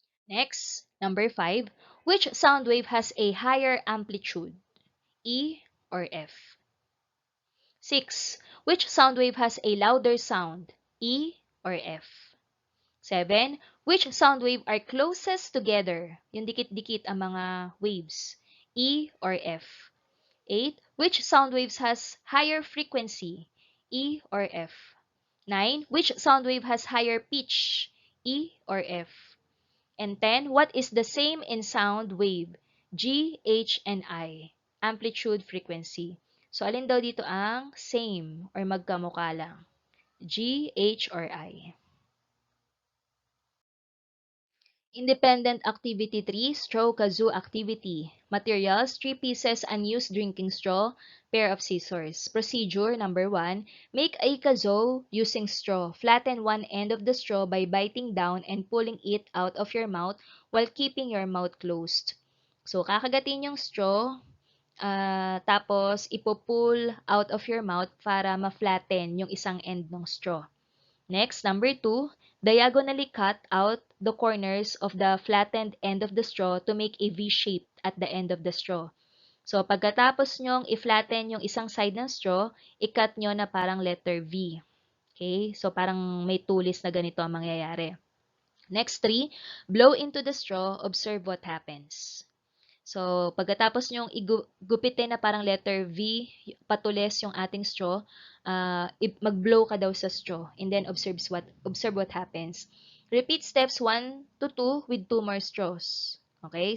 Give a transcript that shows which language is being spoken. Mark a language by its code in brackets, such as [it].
[en] Next, number 5. Which sound wave has a higher amplitude? E or F? 6. Which sound wave has a louder sound? E or F? 7. Which sound wave are closest together? [tl] Yung dikit-dikit ang mga waves. [en] E or F? 8. Which sound waves has higher frequency? E or F? 9. Which sound wave has higher pitch? E or F? And 10, what is the same in sound wave? G, H, and I. Amplitude, frequency. [tl] So, alin daw dito ang same or magkamukha lang? [en] G, H, or I? Independent Activity 3, Straw Kazoo Activity. Materials, 3 pieces unused drinking straw, pair of scissors. Procedure number 1, make a kazoo using straw. Flatten one end of the straw by biting down and pulling it out of your mouth while keeping your mouth closed. [tl] So, kakagatin yung straw, tapos ipo-pull [en] out of your mouth [tl] para ma-flatten yung isang end ng straw. [en] Next, number 2, diagonally cut out the corners of the flattened end of the straw to make a V shape at the end of the straw. [tl] So, pagkatapos nyong i-flatten yung isang side ng straw, i-cut nyo na parang letter V. Okay? So, parang may tulis na ganito ang mangyayari. [en] Next 3, blow into the straw, observe what happens. [tl] So, pagkatapos nyong igupitin na parang letter V, patulis yung ating straw, mag-blow ka daw sa straw [en] and then observe what happens. Repeat steps 1 to 2 with 2 more straws. Okay?